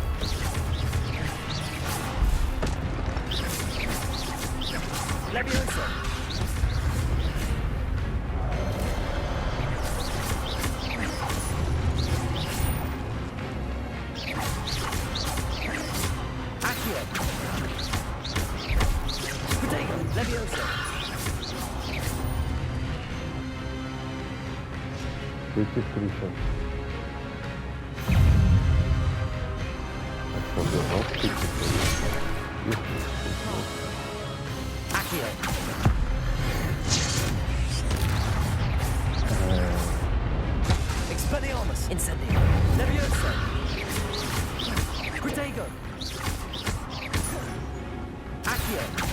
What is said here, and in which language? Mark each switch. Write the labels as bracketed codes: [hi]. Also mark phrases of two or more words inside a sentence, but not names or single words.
[la] Levioso. Accio. Protego. Levioso. [ru] Эти три сейчас. Особенно [la] Accio. Expelliarmus. Incendio. Levioso. Protego. Accio.